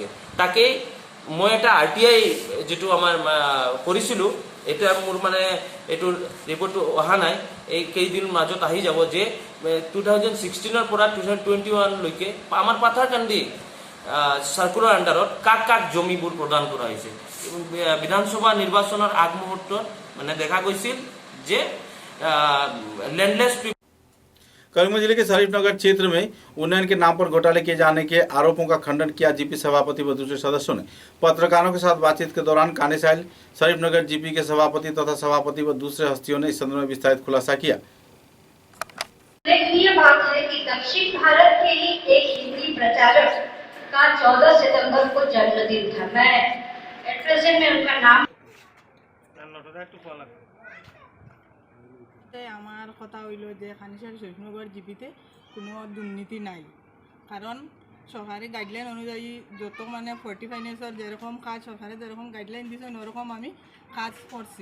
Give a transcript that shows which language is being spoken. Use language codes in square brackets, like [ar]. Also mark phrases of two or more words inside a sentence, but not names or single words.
[as] তাকেই মই এটা RTI যেটো আমাৰ কৰিছিলোঁ, এটা মোৰ মানে এইটোৰ ৰিপৰ্টটো অহা নাই, এই কেইদিন মাজত আহি যাব যে 2016 পৰা 2021 লৈকে আমাৰ পাথাৰকান্দি চাৰ্কুলাৰ আণ্ডাৰত কাক কাক জমিবোৰ প্ৰদান কৰা হৈছে। বিধানসভা নিৰ্বাচনৰ আগমুহূৰ্তত মানে দেখা গৈছিল যে ল্যান্ডলেस। [hi] करीमगंज जिले के शरीफनगर क्षेत्र में उन्नयन के नाम पर घोटाले किए जाने के आरोपों का खंडन किया जीपी सभापति व दूसरे सदस्यों ने। पत्रकारों के साथ बातचीत के दौरान कानेसाइल शरीफनगर जीपी के सभापति तथा सभापति व दूसरे हस्तियों ने इस संदर्भ में विस्तारित खुलासा किया। उल्लेखनीय बात है कि दक्षिण भारत के ही एक हिंदी प्रचारक का 14 सितंबर को जन्मदिन था। मैं [en] at present [hi] में उनका नाम [bn] আমার কথা হইল যে কানেসাইল শরীফনগর জিপিতে কোনো দুর্নীতি নাই, কারণ সরকারি গাইডলাইন অনুযায়ী যত মানে 40 ফাইন্যান্সের যেরকম কাজ সরকারে যেরকম গাইডলাইন দিয়েছে ওরকম আমি কাজ করছি।